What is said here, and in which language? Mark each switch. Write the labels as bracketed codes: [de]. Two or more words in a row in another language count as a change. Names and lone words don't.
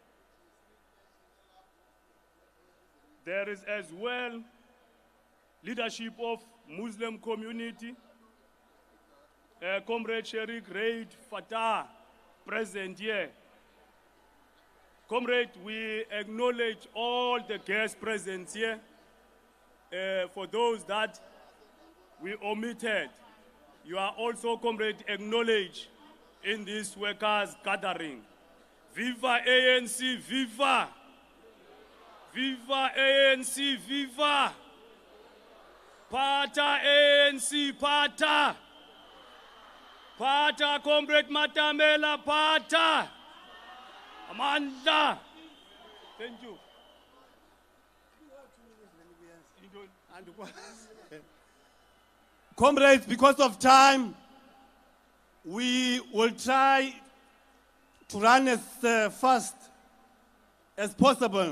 [en] There is as well leadership of Muslim community, Comrade Sherik Raid Fatah present here. Comrade, we acknowledge all the guests present here. For those that we omitted, you are also, Comrade, acknowledged in this workers' gathering. Viva ANC, viva! Viva ANC, viva! Pata ANC, pata! Pata, Comrade Matamela, pata! Amanda! Thank you. Comrades, because of time, we will try to run as fast as possible.